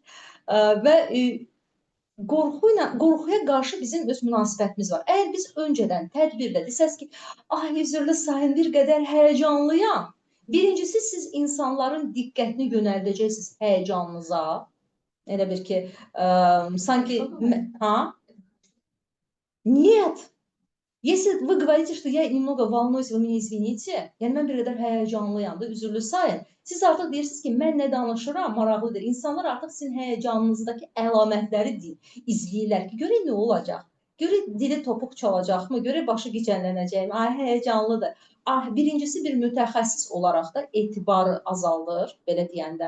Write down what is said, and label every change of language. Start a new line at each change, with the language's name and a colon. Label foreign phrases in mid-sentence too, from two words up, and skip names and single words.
Azerbaijani: Və qorxuya qarşı bizim öz münasibətimiz var. Əgər biz öncədən tədbirdə desəz ki, ay üzrlü sayın, bir qədər həyəcanlıyam. Birincisi, siz insanların diqqətini yönəldəcəksiniz həyəcanınıza. Elə bir ki, sanki,
Russian: Нет. Если вы говорите, что я немного волнуюсь, вы меня извините,
Azerbaijani: yəni mən bir qədər həyəcanlıyam da, üzürlü sayın. Siz artıq deyirsiniz ki, mən nə danışıram, maraqlıdır. İnsanlar artıq sizin həyəcanınızdakı əlamətləri izləyirlər ki, görək nə olacaq. Görək dili topuq çalacaqmı? Görək başı gicəllənəcəkmi? Ay, həyəcanlıdır. Ah, birincisi bir mütəxəssis olaraq da etibarı azaldır, belə deyəndə.